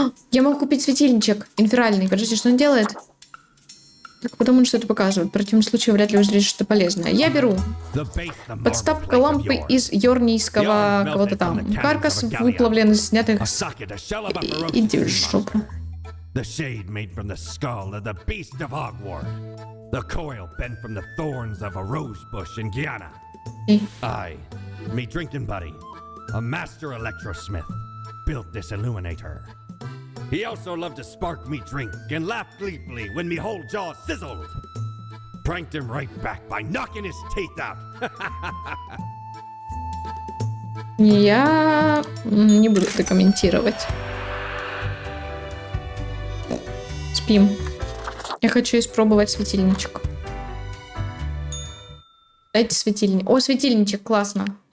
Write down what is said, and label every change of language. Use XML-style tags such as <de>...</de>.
<ru>Я могу купить светильничек инферальный. Подожди, что он делает? Так потому он что-то показывает. В противном случае вряд ли узришь что-то полезное. Я беру. Подставка лампы из йорнийского кого-то там. Каркас выплавлен из снятых... Иди в жопу.</ru> <en>The shade made from the skull of the beast of Hogwarts. The coil bent from the thorns of a rose bush in Guyana. I, me drinking buddy, a master electrosmith, built this illuminator. He also loved to spark me drink and laugh gleefully when me whole jaw sizzled. Pranked him right back by knocking his teeth out.</en> <ru>Я не буду это комментировать. Спим. Я хочу испробовать светильничек. Дайте светильник. О, светильничек, классно.</ru>